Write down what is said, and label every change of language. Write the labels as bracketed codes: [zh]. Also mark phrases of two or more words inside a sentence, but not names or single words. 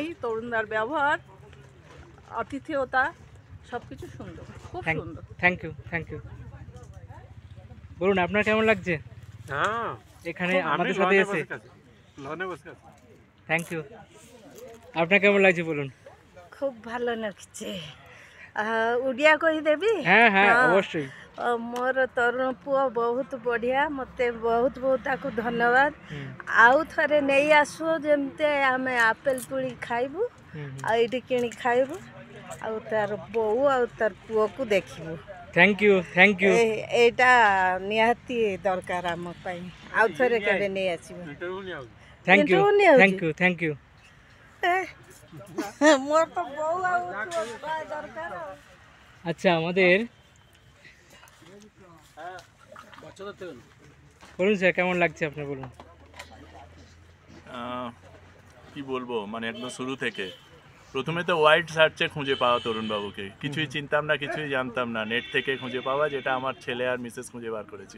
[bn] তরুণদার ব্যবহার, আতিথেয়তা, সবকিছু সুন্দর, খুব সুন্দর। [en] thank you thank you. [bn] বলুন আপনার কেমন লাগছে হ্যাঁ, এখানে আমাদের সাথে এসে? [en] thank you. [bn] আপনার কেমন লাগছে বলুন? খুব ভালো লাগছে। [or] ଓଡ଼ିଆ କହିଦେବି? [bn] হ্যাঁ হ্যাঁ অবশ্যই। [or] ମୋର ତରୁଣ ପୁଅ ବହୁତ ବଢ଼ିଆ, ମୋତେ ବହୁତ ବହୁତ ତାକୁ ଧନ୍ୟବାଦ। ଆଉ ଥରେ ନେଇ ଆସୁ, ଯେମିତି ଆମେ ଆପେଲ ତୁଳି ଖାଇବୁ, ଆଉ ଏଇଠି କିଣି ଖାଇବୁ, ଆଉ ତାର ବୋଉ ଆଉ ତାର ପୁଅକୁ ଦେଖିବୁ। [en] thank you thank you. [or] ଏଇଟା ନିହାତି ଦରକାର ଆମ ପାଇଁ। ଆଉ ଥରେ କେବେ ନେଇ ଆସିବୁ। [en] thank you [or] Interview ନିଆହଉଛି? [en] thank you thank you. [or] ମୋର ତ ବୋଉ ଆଉ ପୁଅ ଦରକାର। [bn] আচ্ছা, আমাদের বলুন স্যার কেমন লাগছে আপনার বলুন? কি বলবো, মানে একদম শুরু থেকে প্রথমে তো ওয়াইড সার্চে খুঁজে পাওয়া তরুণবাবুকে, কিছুই চিনতাম না, কিছুই জানতাম না, নেট থেকে খুঁজে পাওয়া, যেটা আমার ছেলে আর মিসেস খুঁজে বার করেছিল।